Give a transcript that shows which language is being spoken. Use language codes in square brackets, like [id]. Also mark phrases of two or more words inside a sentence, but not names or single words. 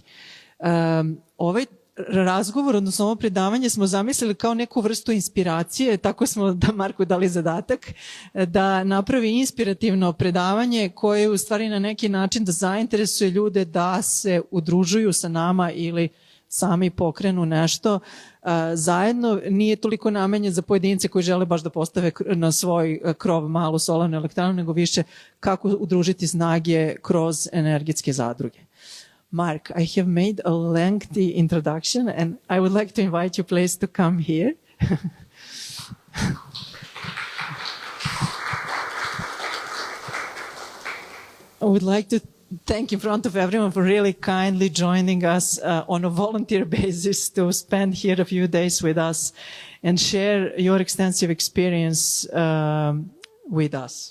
[sr] Ovaj razgovor, odnosno ovo predavanje smo zamislili kao neku vrstu inspiracije, tako smo da Marku dali zadatak da napravi inspirativno predavanje koje u stvari na neki način da zainteresuje ljude da se udružuju sa nama ili sami pokrenu nešto zajedno. Nije toliko namenjen za pojedince koji žele baš da postave na svoj krov malu solarnu elektranu, nego više kako udružiti snage kroz energetske zadruge. [en] Mark, I have made a lengthy introduction and I would like to invite you please to come here. I would like to thank in front of everyone for really kindly joining us on a volunteer basis to spend here a few days with us and share your extensive experience with us.